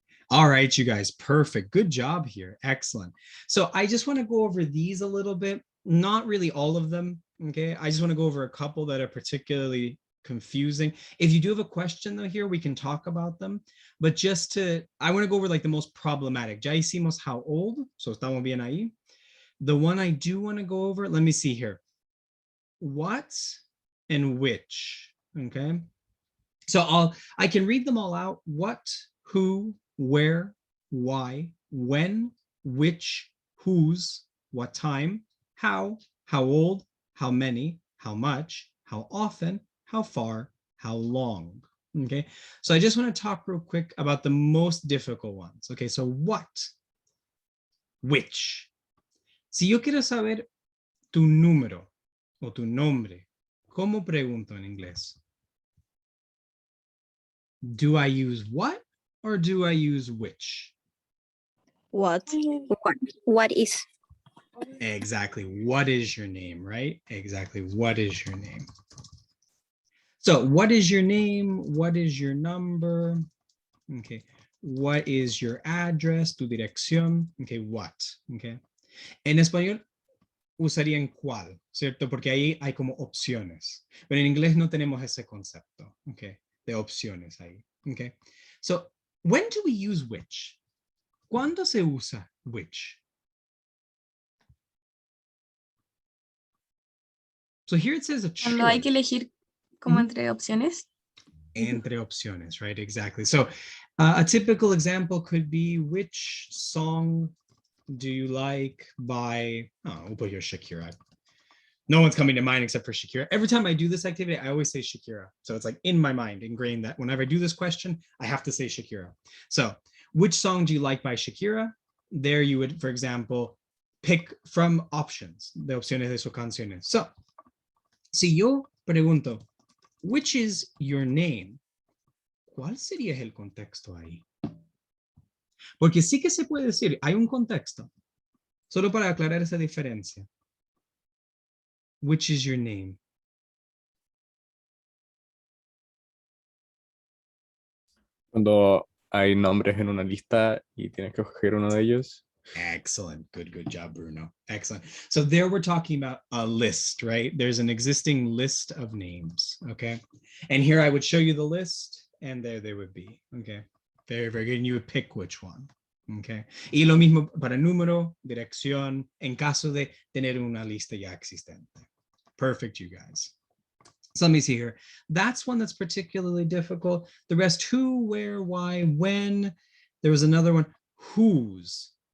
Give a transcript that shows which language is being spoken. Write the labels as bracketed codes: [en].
[en] All right, you guys, perfect. Good job here. Excellent. So I just want to go over these a little bit not really all of them, okay? I just want to go over a couple that are particularly confusing. If you do have a question though here, we can talk about them, but I want to go over like the most problematic. [es] Ya hicimos [en] how old, so [es] estamos bien ahí. [en] The one I do want to go over, let me see here. What and which, okay? So I can read them all out. What, who, where, why, when, which, whose, what time, how old, how many, how much, how often, how far, how long. Okay, so I just want to talk real quick about the most difficult ones. Okay, so what, which. [es] Si yo quiero saber tu número o tu nombre, ¿cómo pregunto en inglés? [en] Do I use what or do I use which? What? What is? Exactly. What is your name, right? Exactly. What is your name? So what is your name? What is your number? Okay. What is your address? [es] Tu dirección. [en] Okay. What? Okay. [es] En español usarían cuál, ¿cierto? Porque ahí hay como opciones. Pero en inglés no tenemos ese concepto, okay, de opciones ahí, okay? [en] So, when do we use which? [es] ¿Cuándo se usa which? [en] So here it says a choice. [es] Cuando hay que elegir como entre opciones. Entre opciones, [en] right? Exactly. So a typical example could be, which song do you like by, oh, we'll put here Shakira. No one's coming to mind except for Shakira. Every time I do this activity, I always say Shakira. So it's like in my mind, ingrained that whenever I do this question, I have to say Shakira. So which song do you like by Shakira? There you would, for example, pick from options, [es] de opciones de sus canciones. [en] So, [es] si yo pregunto, [en] which is your name? [es] ¿Cuál sería el contexto ahí? Porque sí que se puede decir, hay un contexto, solo para aclarar esa diferencia. [en] Which is your name? [es] Cuando hay nombres en una lista y tienes que escoger uno de ellos. [en] Excellent. Good job, Bruno. Excellent. So there we're talking about a list, right? There's an existing list of names, okay? And here I would show you the list, and there they would be, okay? Very good. And you would pick which one, okay? [es] Y lo mismo para número, dirección, en caso de tener una lista ya existente. [en] Perfect, you guys. So let me see here. That's one that's particularly difficult. The rest, who, where, why, when. There was another one, whose.